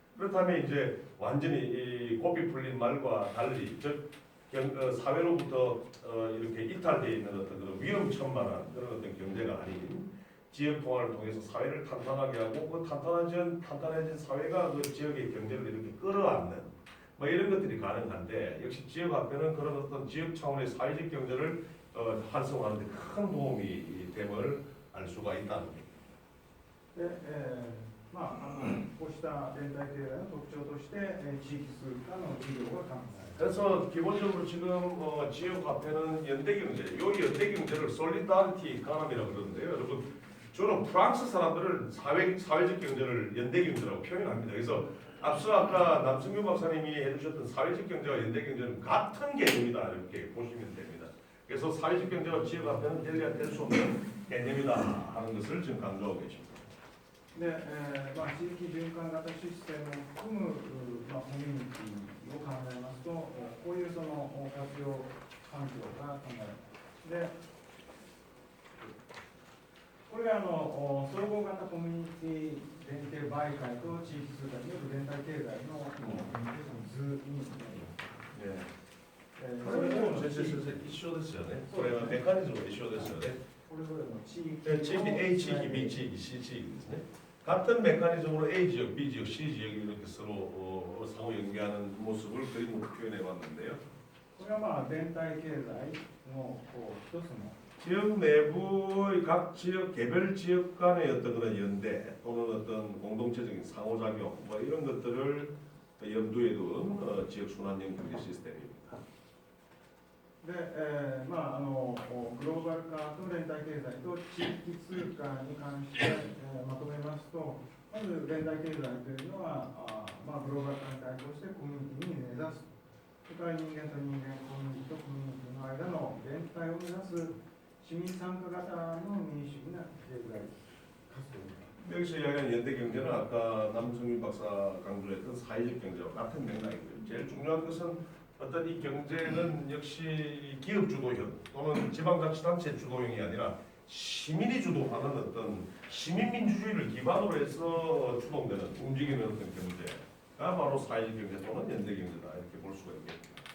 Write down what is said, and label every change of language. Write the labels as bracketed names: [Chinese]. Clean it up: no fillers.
[Korean] 그렇다면 이제 완전히 이 고삐 풀린 말과 달리, 즉 사회로부터 이렇게 이탈되어 있는 어떤 그런 위험천만한 그런 어떤 경제가 아닌 지역 통합을 통해서 사회를 탄탄하게 하고 그 탄탄해진 사회가 그 지역의 경제를 이렇게 끌어안는 이런 것들이 가능한데, 역시 지역 화폐는 그런 어떤 지역 차원의 사회적 경제를 활성화하는 데 큰 도움이 됨을 알 수가 있다는 겁니다. [Japanese] で、こうした連帯経済の特徴として、地域通貨の事業が考えられます。 [Korean] 그래서 기본적으로 지금 지역 화폐는 연대 경제, 요 연대 경제를 솔리다리티 이코노미라고 그러는데요. 여러분, 저는 프랑스 사람들은 사회적 경제를 연대 경제라고 표현합니다. 그래서 앞서 아까 남승규 박사님이 해주셨던 사회적 경제와 연대 경제는 같은 개념이다, 이렇게 보시면 됩니다. 그래서 사회적 경제와 지역 화폐는 뗄래야 뗄 수 없는 개념이다 하는 것을 지금 강조하고 계십니다. [Japanese] で、地域循環型システムを含む、コミュニティを考えますと、こういうその活用環境が考えられます。で、これが総合型コミュニティ連携媒介と地域通貨による連帯経済の図になります。 [Korean] 네. 그래도 이슈 됐어요, 네. 그래요. 메커니즘으로 이슈 됐어요, 네. [Japanese] これぞれの地域 [Korean] 지역이 A 지역이 B 지역이 C 지역이거든요. 같은 메커니즘으로 A 지역, B 지역, C 지역이 이렇게 서로 상호 연계하는 모습을 그림으로 표현해 봤는데요. [Japanese] これは連帯経済の一つの [Korean] 지역 내부의 각 지역 개별 지역 간의 어떤 그런 연대 또는 어떤 공동체적인 상호작용 이런 것들을 염두에 둔 지역 순환형 경제 시스템입니다. [Japanese] で、グローバル化と連帯経済と地域通貨に関して、まとめますと、まず連帯経済というのは、グローバル化に対抗してコミュニティに根ざす。それから人間と人間、コミュニティとコミュニティの間の連帯を目指す市民参加型の民主主義な経済活動。 [Korean] 여기서 이야기하는 연대 경제는 아까 남성윤 박사 강조했던 사회적 경제와 같은 맥락이고요. 제일 중요한 것은 어떤 이 경제는 역시 기업 주도형 또는 지방자치단체 주도형이 아니라 시민이 주도하는 어떤 시민민주주의를 기반으로 해서 추동되는 움직이는 어떤 경제가 바로 사회적 경제 또는 연대 경제다 이렇게 볼 수가 있겠습니다.